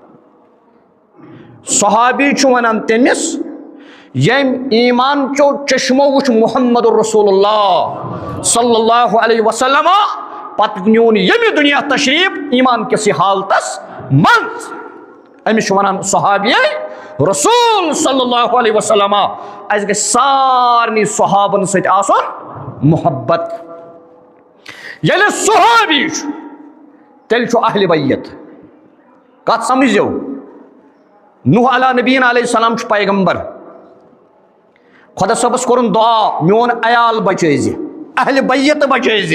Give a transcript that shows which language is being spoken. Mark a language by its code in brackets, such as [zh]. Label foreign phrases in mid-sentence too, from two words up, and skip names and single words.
[ks] صحابی چھُ ونان تٔمِس ییٚمۍ ایمان چو چشمو وٕچھ [ar] محمد الرسول اللہ صلی اللہ علیہ وسلم [ks] پتہٕ نیوٗن ییٚمہِ دُنیا تشریٖف ایمان کِسٕے حالتس منٛز أمِس چھُ ونان صحابی رسول [ar] صلی اللہ علیہ وسلم [ks] اس گژھِ سارنٕے صحابن سۭتۍ آسُن محبت. ییٚلہِ صحابی چھُ تیٚلہِ چھُ اہلِ بیت. کتھ سمجھو. نوح [ar] علیٰ نبیٖن علیہ السلام [ks] چھُ پیغمبر. خۄدا صٲبس کوٚرُن دعا میون عیال بچٲیزِ اہلِ بیت بچٲیزِ.